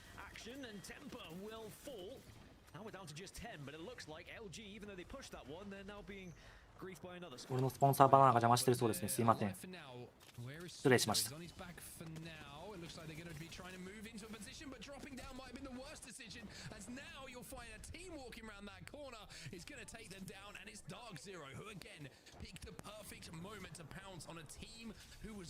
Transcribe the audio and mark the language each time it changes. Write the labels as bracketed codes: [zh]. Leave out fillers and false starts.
[en] Action and temper will fall. Now we're down to just 10, but it looks like LG, even though they pushed that one, they're now being griefed by another squad. [ja] 俺のスポンサーバナナが邪魔してるそうですね。すいません。失礼しました。 [en] Looks like they're going to be trying to move into a position, but dropping down might have been the worst decision, as now you'll find a team walking around that corner is going to take them down, and it's Dark Zero who again picked the perfect moment to pounce on a team who was.